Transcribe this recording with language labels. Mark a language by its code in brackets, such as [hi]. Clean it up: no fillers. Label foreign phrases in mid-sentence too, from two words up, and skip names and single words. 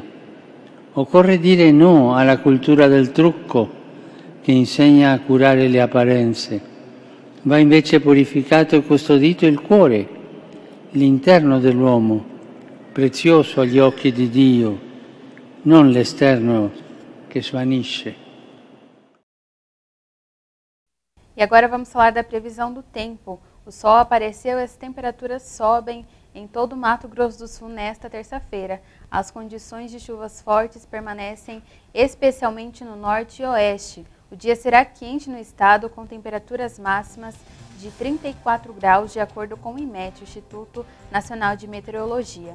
[it] Occorre dire no alla cultura del trucco che insegna a curare le apparenze. Va invece purificato e custodito il cuore, l'interno dell'uomo, prezioso agli occhi di Dio, non l'esterno che svanisce. [pt] E agora vamos falar da previsão do tempo. O sol apareceu e as temperaturas sobem em todo o Mato Grosso do Sul nesta terça-feira. As condições de chuvas fortes permanecem especialmente no norte e oeste. O dia será quente no estado, com temperaturas máximas de 34 graus, de acordo com o IMET, o Instituto Nacional de Meteorologia.